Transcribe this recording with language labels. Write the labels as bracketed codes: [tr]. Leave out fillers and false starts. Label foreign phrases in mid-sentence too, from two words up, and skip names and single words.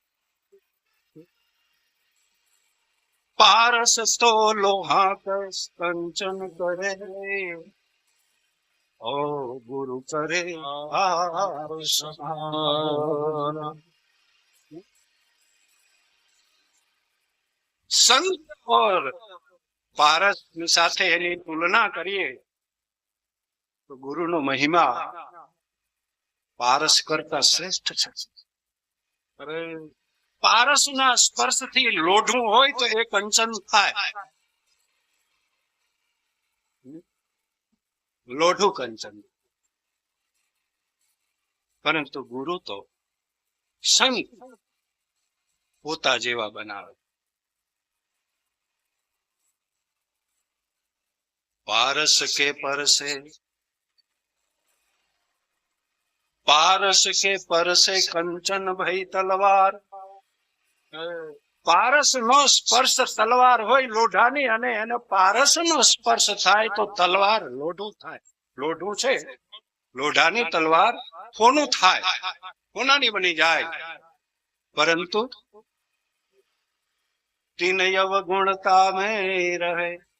[hi] पारस तो लोहा का कंचन करे, ओ गुरु करे संत और पारस [gu] સાથે એની તુલના કરીએ તો ગુરુનો મહિમા પારસ કરતા શ્રેષ્ઠ છે. અરે પારસના સ્પર્શથી લોઢું હોય તો એ કંચન થાય, લોઢું કંચન. પરંતુ ગુરુ તો સંત પોતા જેવા બનાવે. [hi] पारस के परसे, पारस के परसे कंचन भई तलवार. [gu] પારસ નો સ્પર્શ તલવાર હોય લોઢાની, અને એને પારસ નો સ્પર્શ થાય તો તલવાર લોઢું થાય. લોઢું છે, લોઢાની તલવાર સોનું થાય, સોનાની બની જાય. [hi] પરંતુ तीन अवगुणता में रहे.